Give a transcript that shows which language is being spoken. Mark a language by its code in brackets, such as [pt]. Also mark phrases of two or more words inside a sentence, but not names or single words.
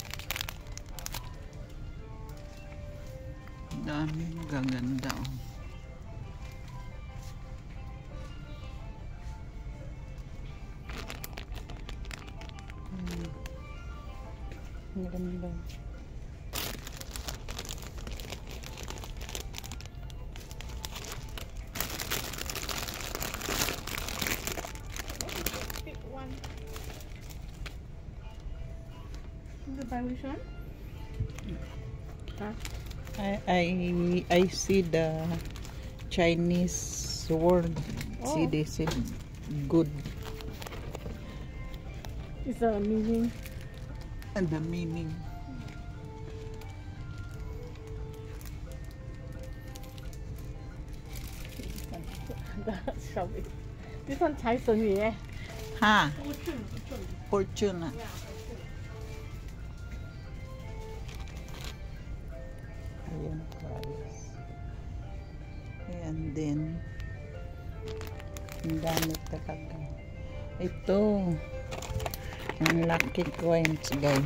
[tl] Dami magaganda, oh. Maganda. [en] By which one? Huh? I see the Chinese word. Oh. See, they say good. It's the meaning. And the meaning. Shall we? This one 财神爷. Ha? Fortune. Fortune. Yeah. [tl] Ayan, guys. Ayan din. Ang dami talaga. Ito. Ang lucky coins, guys.